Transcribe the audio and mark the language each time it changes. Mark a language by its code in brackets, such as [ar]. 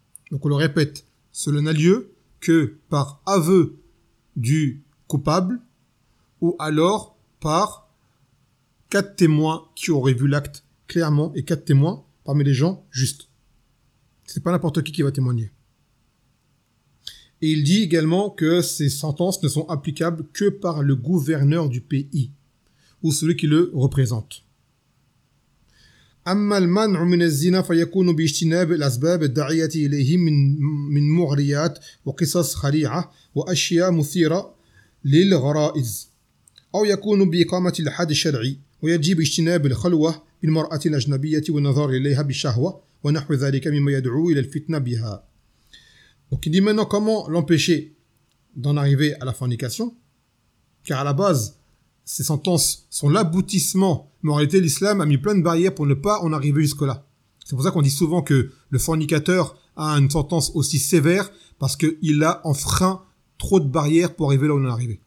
[fr] Donc on le répète, cela n'a lieu que par aveu du coupable, ou alors par quatre témoins qui auraient vu l'acte clairement, et quatre témoins parmi les gens justes. C'est pas n'importe qui va témoigner. Et il dit également que ces sentences ne sont applicables que par le gouverneur du pays, ou celui qui le représente. [ar] أما المنع من الزنا فيكون باجتناب الأسباب الداعية إليه من مغريات وقصص خريعة وأشياء مثيرة للغرائز أو يكون بإقامة الحد الشرعي ويجب اجتناب الخلوة بالمرأة الأجنبية والنظر إليها بالشهوة ونحو ذلك مما يدعو إلى الفتنة بها. [fr] Donc il dit maintenant comment l'empêcher d'en arriver à la fornication, car à la base ces sentences sont l'aboutissement, mais en réalité l'islam a mis plein de barrières pour ne pas en arriver jusque-là. C'est pour ça qu'on dit souvent que le fornicateur a une sentence aussi sévère, parce qu'il a enfreint trop de barrières pour arriver là où on est arrivé.